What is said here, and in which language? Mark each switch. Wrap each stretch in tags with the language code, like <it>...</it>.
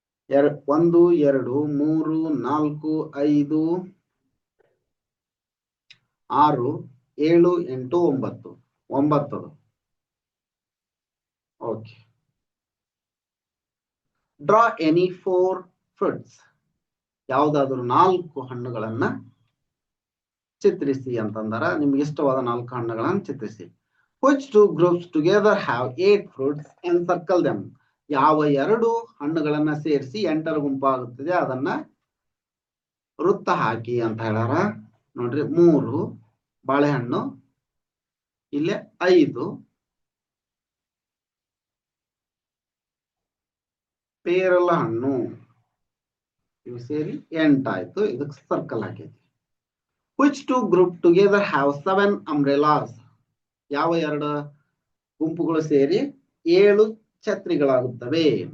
<en>1 2 3 4 5 6 7 8 9 9. Okay, draw any 4 fruits.</en> <kn>ಯಾವುದಾದ್ರೂ 4 ಹಣ್ಣುಗಳನ್ನ ಚಿತ್ರಿಸಿ ಅಂತಂದಾರ. ನಿಮ್ಗೆ ಇಷ್ಟವಾದ 4 ಹಣ್ಣುಗಳನ್ನ ಚಿತ್ರಿಸಿ.</kn> <en>Which 2 groups together have 8 fruits? Encircle them.</en> <kn>ಯಾವ 2 ಹಣ್ಣುಗಳನ್ನ ಸೇರಿಸಿ 8ರ ಗುಂಪಾಗುತ್ತದೆ ಅದನ್ನ ವೃತ್ತ ಹಾಕಿ ಅಂತ ಹೇಳ್ಯಾರ. ನೋಡ್ರಿ, 3 ಬಾಳೆಹಣ್ಣು, ಇಲ್ಲೇ 5 ಪೇರಲ ಹಣ್ಣು, ಇವು ಸೇರಿ 8 ಆಯ್ತು. ಇದಕ್ಕೆ circle ಹಾಕೈತಿ.</kn> <en>Which two group together have 7 umbrellas?</en> <kn>ಯಾವ ಎರಡು ಗುಂಪುಗಳು ಸೇರಿ 7 ಛತ್ರಿಗಳಾಗುತ್ತವೆ?</kn>